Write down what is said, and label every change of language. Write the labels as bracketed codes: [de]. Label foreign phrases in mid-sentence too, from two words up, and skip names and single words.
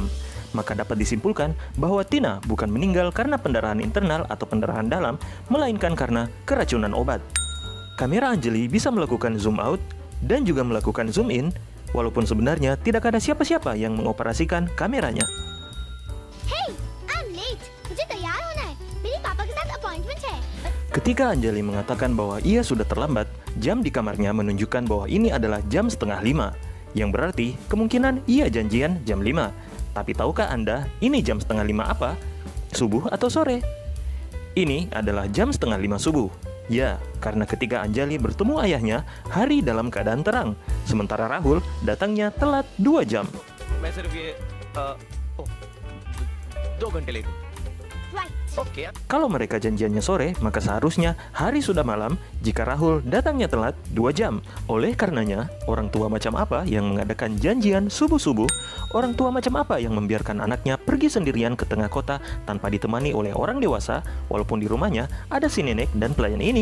[id] Maka dapat disimpulkan bahwa Tina bukan meninggal karena pendarahan internal atau pendarahan dalam, melainkan karena keracunan obat. Kamera Anjali bisa melakukan [en] zoom out [id] dan juga melakukan [en] zoom in, [id] walaupun sebenarnya tidak ada siapa-siapa yang mengoperasikan kameranya. [en] Hey, I'm late. [hi] मुझे तैयार होना है. मेरे पापा के साथ appointment है. [id] Ketika Anjali mengatakan bahwa ia sudah terlambat, jam di kamarnya menunjukkan bahwa ini adalah jam 4:30, yang berarti kemungkinan ia janjian jam 5. Tapi tahukah Anda, ini jam 4:30 apa? Subuh atau sore? Ini adalah jam 4:30 subuh. Ya, karena ketika Anjali bertemu ayahnya, hari dalam keadaan terang. Sementara Rahul datangnya telat 2 jam. [hi] मैं सिर्फ ये 2 घंटे लेट हूँ। [en] Right. [hi] ओके। [id] Kalau mereka janjiannya sore, maka seharusnya hari sudah malam jika Rahul datangnya telat 2 jam. Oleh karenanya, orang tua macam apa yang mengadakan janjian subuh-subuh? Orang tua macam apa yang membiarkan anaknya pergi sendirian ke tengah kota tanpa ditemani oleh orang dewasa, walaupun di rumahnya ada si nenek dan pelayan ini?